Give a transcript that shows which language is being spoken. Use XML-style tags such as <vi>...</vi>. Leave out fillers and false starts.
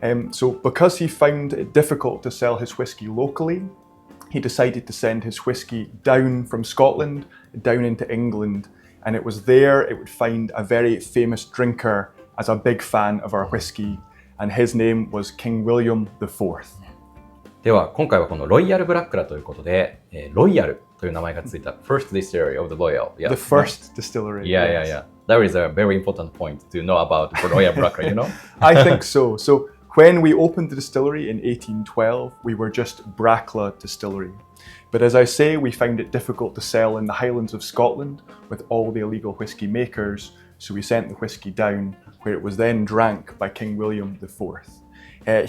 <en>So because he found it difficult to sell his whisky locally, he decided to send his whisky down from Scotland, down into England, and it was there it would find a very famous drinker as a big fan of our whisky, and his name was King William IV.</en> <ja>では、今回はこのロイヤルブラックラということで、ロイヤルという名前がついた</ja> <en>First Distillery of the Royal. The first distillery. Yeah. That is a very important point to know about Royal Brackla, you know? I think so. So when we opened the distillery in 1812, we were just Brackla Distillery. But as I say, we found it difficult to sell in the Highlands of Scotland with all the illegal whisky makers, so we sent the whisky down, where it was then drank by King William IV.</en>